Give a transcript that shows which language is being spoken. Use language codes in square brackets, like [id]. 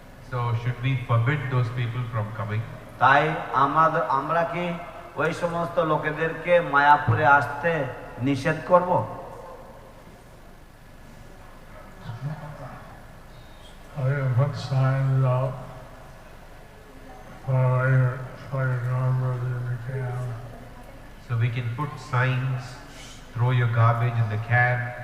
[en] So should we forbid those people from coming? [bn] তাই আমরা কি ওই সমস্ত লোকেদেরকে মায়াপুরে আসতে নিষেধ করব? [en] I can put signs out for your garbage in the can. So we can put signs, throw your garbage in the can.